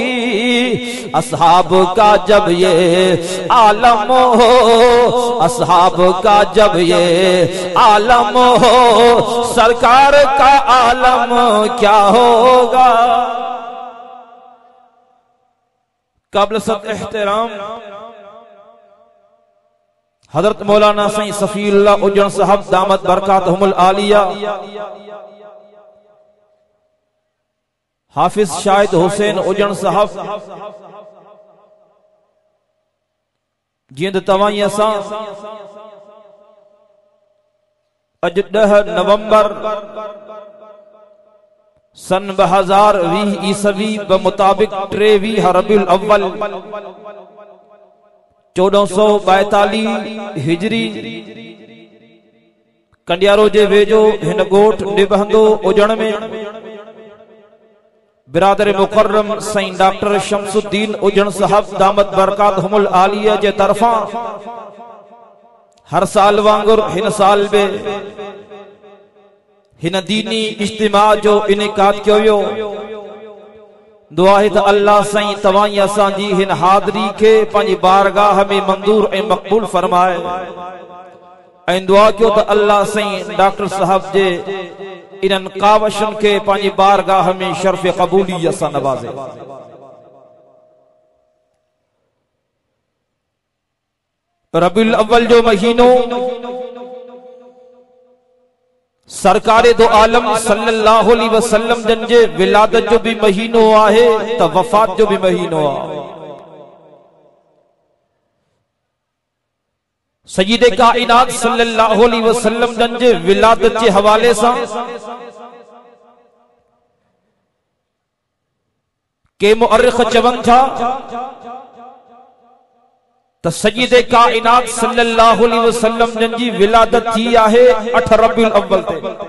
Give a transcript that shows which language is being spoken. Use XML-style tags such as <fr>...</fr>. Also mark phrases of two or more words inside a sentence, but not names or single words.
<ur>اصحاب کا جب یہ عالم ہو، اصحاب کا جب یہ عالم ہو، سرکار کا عالم کیا ہوگا. قابل صد احترام حضرت مولانا سعید صفی اللہ اجن صاحب</ur> <ar>دامت برکاتہم العالیہ,</ar> <ur>حافظ شاہد حسین اجن صاحب</ur> <sd>जिंद तवाई असां अज 10 नवंबर सन 2020 ईसवी बमुताबिक 23 रबीउल अव्वल 1442 हिजरी कंडियारो जे वेझो हिन गोठ निबहंदो उजण में बिरादर मुकर्रम साईं डॉक्टर शमसुद्दीन उजण साहब</sd> <ar>دامت برکاتہم العالیہ</ar> <sd>जे तरफा हर साल वांगुर हिन साल बे हिन दीनी इज्तिमा जो इनेकाद कियो वियो। दुआ है त अल्लाह साईं तवाई असां जी हिन हाज़री के पंहिंजी बारगाह में मंजूर ऐं मक़बूल फरमाए ऐं दुआ कयो त अल्लाह साईं डॉक्टर साहब जे इन्हन कावशन के पंहिंजी बारगाह में शर्फ कबूलियत सां नवाज़े। रबीउल अव्वल जो महीनो सरकारे दो आलम</sd> <ar>صلى الله عليه وسلم</ar> <sd>जन जे विलादत जो भी महीनो आहे त वफात जो भी महीनो आहे। सय्यदे कायनात</sd> <ar>صلى الله عليه وسلم</ar> <sd>जन जे विलादत जे हवाले सां के मुअर्रिख चवनि था त सय्यदे कायनात</sd> <ar>صلى الله عليه وسلم</ar> <sd>जन जी विलादत थी आहे 8 रबीउल अव्वल ते</sd>